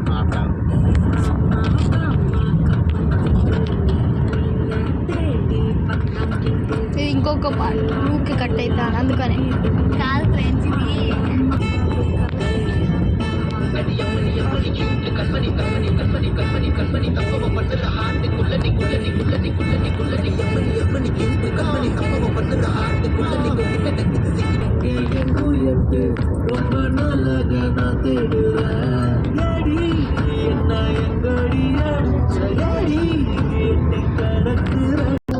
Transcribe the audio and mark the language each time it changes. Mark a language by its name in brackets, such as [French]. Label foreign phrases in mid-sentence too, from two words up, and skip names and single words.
[Telugu] ఇది ఇంకొక ఊరికి కట్ అవుతాను అందుకని కాదు ఫ్రెండ్స్ [Tamil] இது ரொம்ப நல்லதா நான் தேடுறேன் என்ன எங்கடி அடிச்சடி என்னை கடத்துற